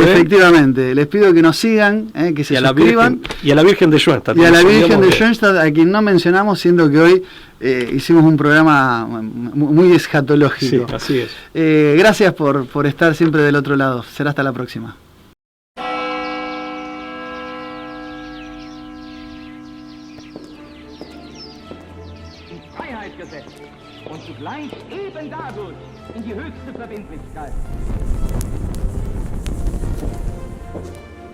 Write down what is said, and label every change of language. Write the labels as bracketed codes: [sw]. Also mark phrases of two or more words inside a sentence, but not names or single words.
[es] Efectivamente, les pido que nos sigan, que se suscriban. Y a la Virgen de Schoenstatt. Y a la Virgen de Schoenstatt, a quien no mencionamos, siendo que hoy hicimos un programa muy escatológico. Sí, así es. Gracias por estar siempre del otro lado. Será hasta la próxima. [de] Freiheit und zugleich eben dadurch in die höchste Verbindlichkeit.